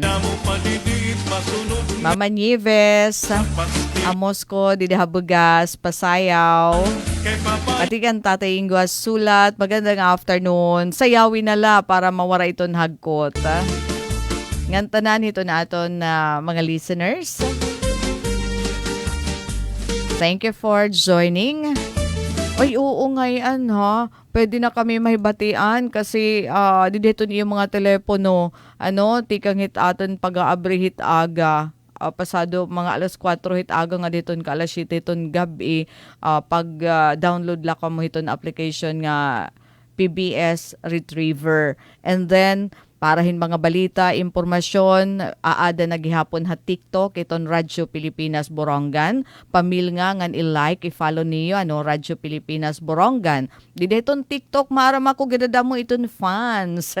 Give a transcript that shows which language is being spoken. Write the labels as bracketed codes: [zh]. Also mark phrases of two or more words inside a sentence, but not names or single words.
[war] Namo palidiit masunod Mama Nieves, Amos ko, Didahabugas, Pasayaw. Pati kan Tatay Ingwas Sulat, magandang afternoon. Sayawin nala para mawara iton hagkot. Ngantanan ito naton na mga listeners. [en] Thank you for joining. [war] Ay, oo ngayon ha. Pwede na kami mahibatian kasi dito niyo mga telepono. Tikang hitaton pag-aabri hitaga. Pasado mga alas 4 hitaga nga dito ka alas 7 iton gabi. Pag-download la ka mo iton application nga PBS Retriever. And then, parahin mga balita, impormasyon, aada nagihapon ha TikTok, iton Radyo Pilipinas Borongan. Pamil nga ngan i-like, i-follow niyo, Radyo Pilipinas Borongan. Dide iton TikTok, maram ako gadadamo iton fans.